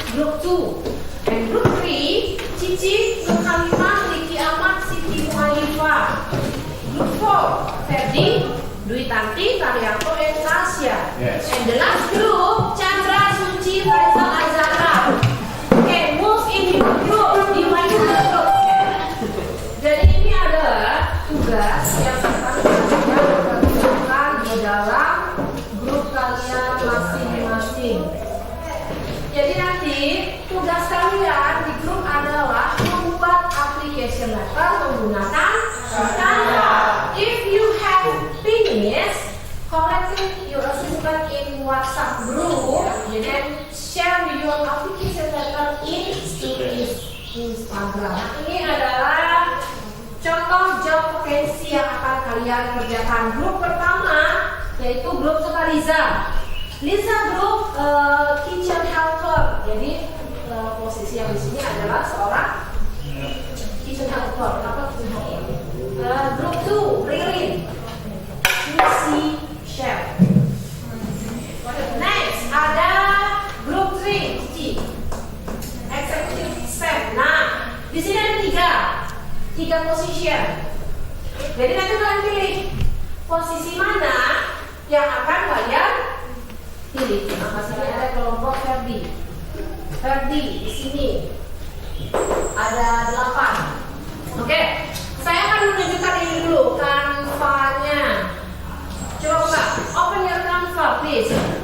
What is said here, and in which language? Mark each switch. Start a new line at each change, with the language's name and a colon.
English: Grup 2. And grup 3, Cici, Nur Halimah, Riki Ahmad, Siti Muhaifah. Grup 4, Ferdi, Dwi Tanti, Karyanto, and Tasya. Yes. And the last group, Chandra, Suci, Faisal, Azhara. Okay, move in your group, divide your group.
Indonesian: Jadi ini adalah tugas yang akan kalian lakukan di dalam grup kalian masing-masing. Jadi nanti tugas kalian di grup adalah membuat application letter menggunakan Canva.
English: If you have finished collecting your assessment in WhatsApp group and share your application letter in Instagram.
Indonesian: Ini adalah contoh job vacancy yang akan kalian kerjakan. Grup pertama yaitu grup suka Liza. Liza grup kitchen helper. Jadi posisi yang di sini adalah seorang kitchen helper. Apa kitchen helper? Grup 2 Ririn, QC chef. Next ada grup 3 Cici, executive chef. Nah, di sini ada tiga position. Jadi nanti kalian pilih posisi mana yang akan kalian pilih. Nah, sini ada kelompok Ferdi. Ferdi di sini ada 8. Oke, saya akan menunjukkan ini dulu Canva-nya. Coba buka,
English: open your Canva please.